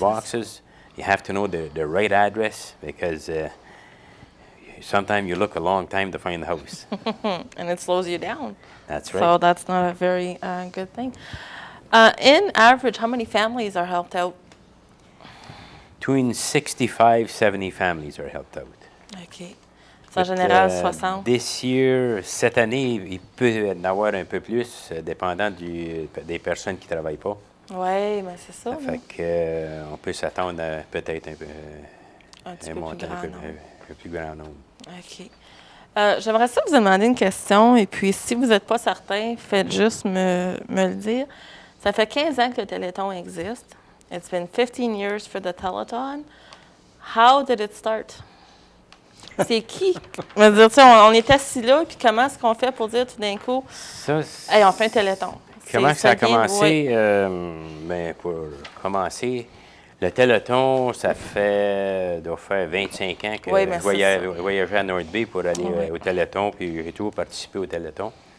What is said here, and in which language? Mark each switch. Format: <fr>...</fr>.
<en>boxes, you have to know the right address because sometimes you look a long time to find the house. And it slows you down. That's right. So that's not a very good thing. In average, how many families are helped out? Between 65, 70 families are helped out.</en> <fr>OK. C'est en général 60.</fr> <en>This year,</en> <fr>cette année, il peut en avoir un peu plus, dépendant des personnes qui ne travaillent pas. Oui, mais c'est ça. Ça fait qu'on peut s'attendre à peut-être un montant un peu plus grand nombre. OK. J'aimerais ça vous demander une question, et puis si vous n'êtes pas certain, faites juste me le dire. Ça fait 15 ans que le Téléthon existe.</fr> <en>It's been 15 years for the Telethon. How did it start?</en> <fr>C'est qui? On va dire, on est assis là, puis comment est-ce qu'on fait pour dire tout d'un coup, hey, on fait un Téléthon? Comment ça a commencé? Ben, pour commencer, le Téléthon, doit faire 25 ans que je voyageais à North Bay pour aller au Téléthon, puis j'ai toujours participé au Téléthon.</fr>